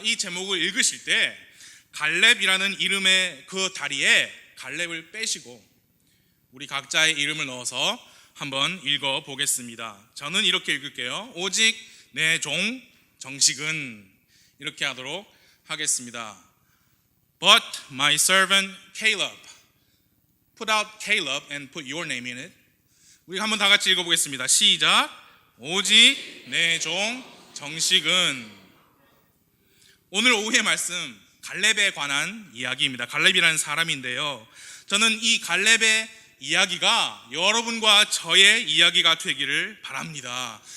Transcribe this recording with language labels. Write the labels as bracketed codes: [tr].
[ko] 이 제목을 읽으실 때 갈렙이라는 이름의 그 다리에 갈렙을 빼시고 우리 각자의 이름을 넣어서 한번 읽어보겠습니다. 저는 이렇게 읽을게요. 오직 내 종 정식은, 이렇게 하도록 하겠습니다. [en] But my servant Caleb. Put out Caleb and put your name in it. [ko] 우리 한번 다 같이 읽어보겠습니다. 시작. 오직 내 종 정식은. 오늘 오후의 말씀 갈렙에 관한 이야기입니다. 갈렙이라는 사람인데요, 저는 이 갈렙의 이야기가 여러분과 저의 이야기가 되기를 바랍니다.